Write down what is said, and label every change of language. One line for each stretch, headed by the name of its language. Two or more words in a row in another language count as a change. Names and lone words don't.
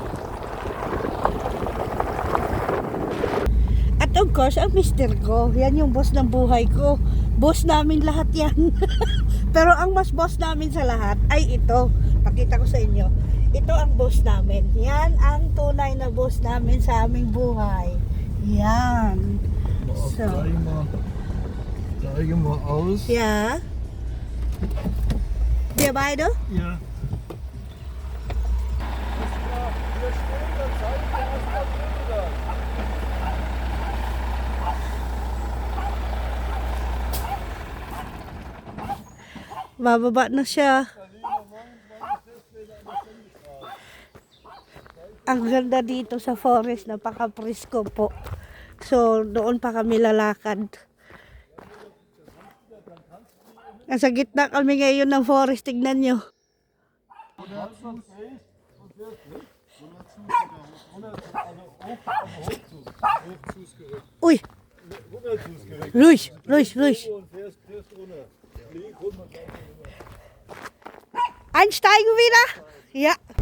Filipino: At
English: of course,
Filipino: ang mister ko, yan yung boss ng buhay ko. Boss namin lahat yan. Pero ang mas boss namin sa lahat ay ito. Pakita ko sa inyo. Ito ang boss namin. Yan ang tunay na boss namin sa aming buhay. Yan. So.
German: Zeige mal aus. Ja. Wir beide? Ja.
Filipino: Bababa na siya. Ang ganda dito sa forest, napaka-presko po. So, doon pa kami lalakad. Nasa gitna kami ngayon ng forest, tignan nyo. Uy!
German: Ruhig, ruhig, ruhig. Einsteigen wieder? Ja.